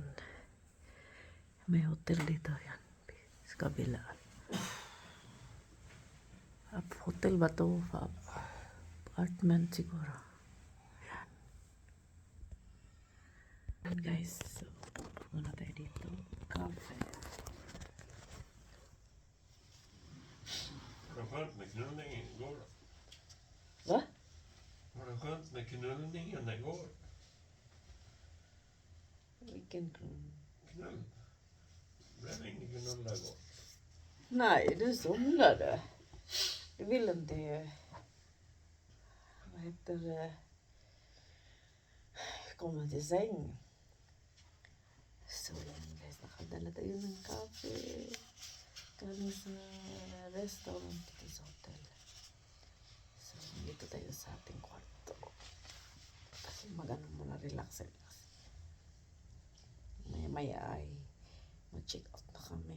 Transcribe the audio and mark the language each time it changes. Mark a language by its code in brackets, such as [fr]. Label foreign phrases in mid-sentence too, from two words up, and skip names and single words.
[tl] May hotel dito. Ayan. Sa kabila. Hotel ba to? Apartment siguro. Ayan. Ayan guys. So, muna tayo dito. Cafe. [sv] Var det skönt med knullningen igår då? Va? Var det skönt med knullningen igår? Vilken Knull? Blev det ingen knulla igår? Nej, du somnade. Du vill inte... Vad heter det? Komma till säng. [tl] So, yan guys. Nakadala tayo ng kape. Galing sa restaurant dito sa hotel. So, dito tayo sa ating kwarto. Kasi magano muna relax. Maya ay mag-check out na kami.